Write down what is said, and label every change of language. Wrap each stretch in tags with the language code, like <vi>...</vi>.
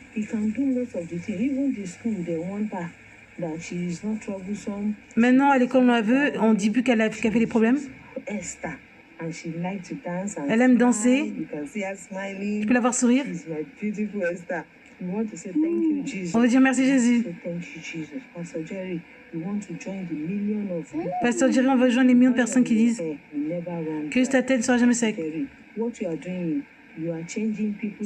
<en>He can do lots of the things. Even the school, they want her that she is not troublesome.</en> <fr>Maintenant, à l'école, on la veut. On dit plus qu'elle fait des problèmes.</fr> <en>Esther. And she likes to dance and</en> <fr>Elle aime danser.</fr> <en>You can see her smiling.</en> <fr>Tu peux la voir sourire.</fr> <en>She's my beautiful Esther. We want to say thank you, Jesus.</en> <fr>On veut dire merci Jésus.</fr> <en>Say thank you, Jesus. Pastor Jerry, we want to join the million of</en> <fr>Pasteur Jerry, on veut joindre les millions de personnes qui disent que ta tête ne sera jamais sec.</fr> <en>What you are doing, you are changing people.</en>